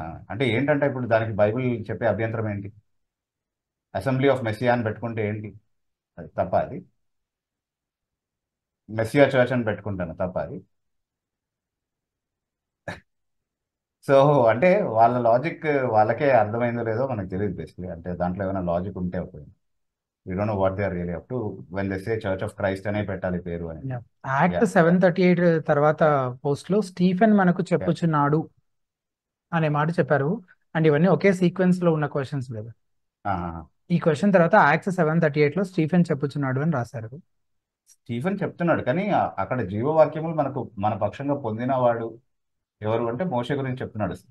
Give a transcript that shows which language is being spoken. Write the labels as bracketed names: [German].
[Telugu] అంటే ఏంటంటే ఇప్పుడు దానికి బైబిల్ చెప్పే అభ్యంతరం ఏంటి? అసెంబ్లీ ఆఫ్ మెస్సియా అని పెట్టుకుంటే ఏంటి? అది తప్ప? అది మెస్సియా చర్చ్ అని పెట్టుకుంటాను, తప్ప అది? సో అంటే వాళ్ళ లాజిక్ వాళ్ళకే అర్థమైందో లేదో మనకు తెలియదు బేసిక్లీ. అంటే దాంట్లో ఏమైనా లాజిక్ ఉంటే ఒకటి, [English] we don't know what they are really up to when they say Church of Christ [Telugu] అనే పెట్టాలి పేరు అని. యాక్ట్ 7:38 తర్వాత పోస్ట్ లో స్టీఫెన్ మనకు చెప్పుచున్నాడు అనే మాట చెప్పారు. అండ్ ఇవన్నీ ఒకే సీక్వెన్స్ లో ఉన్న క్వశ్చన్స్ కదా. ఈ క్వశ్చన్ తర్వాత యాక్ట్ 7:38 లో స్టీఫెన్ చెప్పుచున్నాడు అని రాశారు. స్టీఫెన్ చెప్తున్నాడు, కానీ అక్కడ జీవవాక్యములు మనకు మన పక్షంగా పొందినవాడు ఎవరు అంటే మోషే గురించి చెప్తున్నాడు.